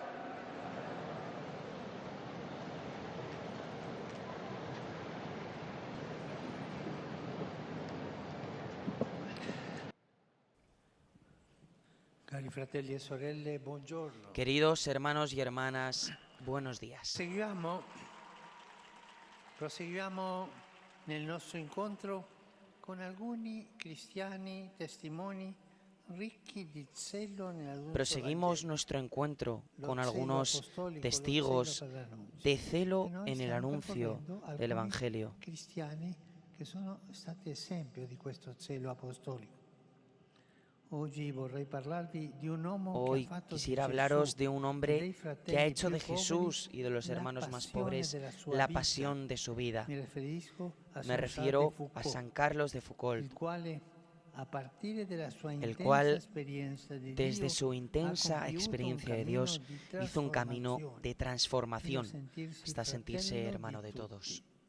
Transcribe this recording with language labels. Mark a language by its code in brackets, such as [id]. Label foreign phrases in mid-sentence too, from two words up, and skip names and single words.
[es] Queridos hermanos y hermanas, buenos días. [it] Proseguiamo nel nostro incontro con alcuni cristiani testimoni ricchi di zelo nell'annuncio [es] Proseguimos nuestro encuentro con algunos testigos de celo en el anuncio del Evangelio. [it] Cristiani che sono stati esempio di questo zelo apostolico. [es] Hoy quisiera hablaros de un hombre que ha hecho de Jesús y de los hermanos más pobres la pasión de su vida. Me refiero a San Carlos de Foucauld, el cual, desde su intensa experiencia de Dios, hizo un camino de transformación hasta sentirse hermano de todos.